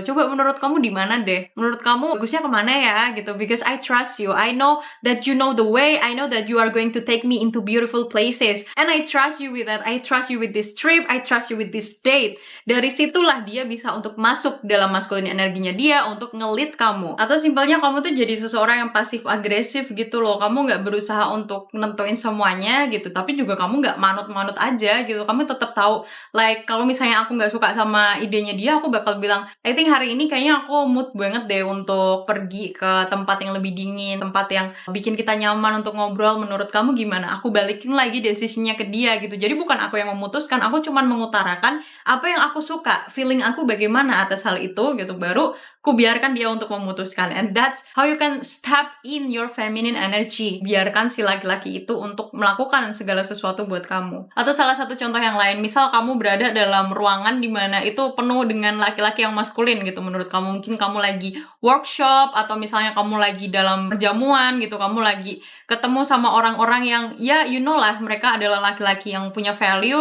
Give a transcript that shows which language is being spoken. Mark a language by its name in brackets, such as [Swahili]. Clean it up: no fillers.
[Indonesian] Coba menurut kamu di mana deh, menurut kamu bagusnya kemana ya gitu, [English] because I trust you, I know that you know the way, I know that you are going to take me into beautiful places, and I trust you with that, I trust you with this trip, I trust you with this date. [Indonesian] Dari situlah dia bisa untuk masuk dalam maskulin energinya dia untuk ngelit kamu. Atau simpelnya kamu tuh jadi seseorang yang pasif agresif gitu loh, kamu nggak berusaha untuk nentuin semuanya gitu, tapi juga kamu nggak manut-manut aja gitu. Kamu tetap tahu, like, kalau misalnya aku nggak suka sama idenya dia, aku bakal bilang, I think hari ini kayaknya aku mood banget deh untuk pergi ke tempat yang lebih dingin, tempat yang bikin kita nyaman untuk ngobrol. Menurut kamu gimana? Aku balikin lagi decisionnya ke dia gitu. Jadi bukan aku yang memutuskan, aku cuma mengutarakan apa yang aku suka, feeling aku bagaimana atas hal itu gitu. Baru ku biarkan dia untuk memutuskan. [English] And that's how you can step in your feminine energy. [Indonesian] Biarkan si laki-laki itu untuk melakukan segala sesuatu buat kamu. Atau salah satu contoh yang lain, misal kamu berada dalam ruangan di mana itu penuh dengan laki-laki yang maskulin gitu. Menurut kamu, mungkin kamu lagi workshop, atau misalnya kamu lagi dalam perjamuan gitu, kamu lagi ketemu sama orang-orang yang, ya you know lah, mereka adalah laki-laki yang punya value.